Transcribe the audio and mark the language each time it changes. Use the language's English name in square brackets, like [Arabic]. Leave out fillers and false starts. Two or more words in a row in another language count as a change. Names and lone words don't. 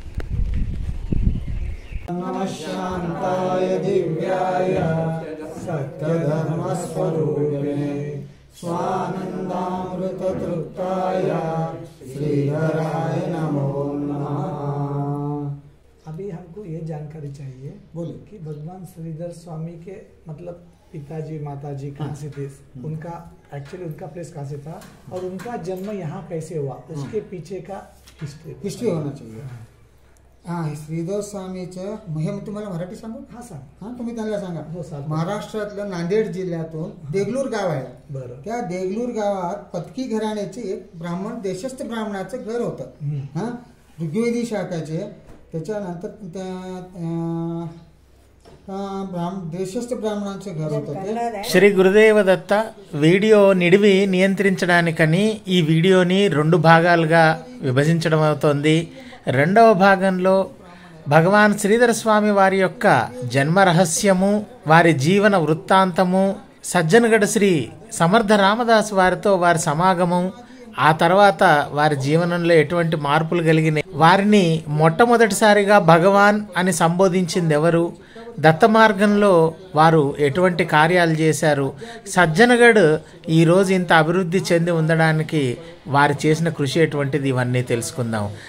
[Sanskrit] శాంతాయ దివ్యాయ సత్యధర్మస్వరూపిణే స్వానందామృత తృప్తాయ శ్రీధరాయ నమో నమః. [Hindi] जानकारी चाहिए बोलो। कि भगवान श्रीधर स्वामी के मतलब पिताजी माताजी कहाँ से थे, उनका एक्चुअली उनका प्लेस कहाँ से था और उनका जन्म यहाँ कैसे हुआ, उसके पीछे का हिस्ट्री होना चाहिए. [Marathi] श्रीधर स्वामीचं हे तुम्हाला मराठी सांगू. तुम्ही त्यांना सांगा. महाराष्ट्रातलं नांदेड जिल्ह्यातून देगलूर गाव आहे. बरं. त्या देगलूर गावात पत्की घराण्याचे एक ब्राह्मण देशस्थ ब्राह्मणाचं घर होतं. ऋग्वेदी शाखाचे. त्याच्यानंतर देशस्थ ब्राह्मणांचे घर होतं. [Telugu] శ్రీ గురుదేవ దత్త వీడియో నిడివి నియంత్రించడానికని ఈ వీడియోని 2 భాగాలుగా విభజించడం అవుతోంది. రెండవ భాగంలో భగవాన్ శ్రీధర స్వామి వారి యొక్క జన్మ రహస్యము, వారి జీవన వృత్తాంతము, సజ్జనగఢ శ్రీ సమర్థ రామదాస్ వారితో వారి సమాగమం, ఆ తర్వాత వారి జీవనంలో ఎటువంటి మార్పులు కలిగినాయి, వారిని మొట్టమొదటిసారిగా భగవాన్ అని సంబోధించింది ఎవరు, దత్త మార్గంలో వారు ఎటువంటి కార్యాలు చేశారు, సజ్జనగఢ్ ఈరోజు ఇంత అభివృద్ధి చెంది ఉండడానికి వారు చేసిన కృషి ఎటువంటిది, ఇవన్నీ తెలుసుకుందాం.